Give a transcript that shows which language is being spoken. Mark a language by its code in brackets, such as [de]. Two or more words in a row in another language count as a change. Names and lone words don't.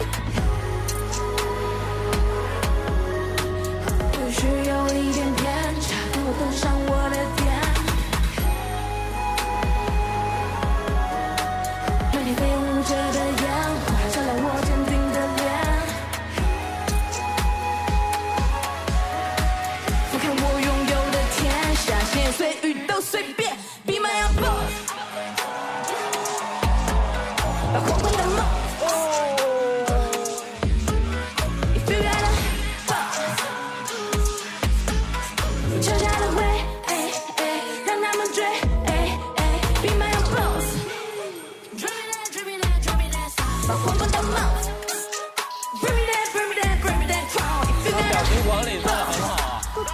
[zh] 或许有一点偏差，等我登上我的天，让你飞舞着的烟花照亮我坚定的脸，俯瞰我拥有的天下，闲言碎语都随便 ， [en] Be my own boss， [zh] 把皇冠戴帽。 [en] If you got a boss， [zh] 留下的会让他们追 [en] ，Be my own boss，Drop me that，Drop me that，Drop me that， [zh] 把皇冠戴帽 [en] ，Bring me that，Bring me that，Bring me that crown，If you got a [zh] 表情管理做得很好啊！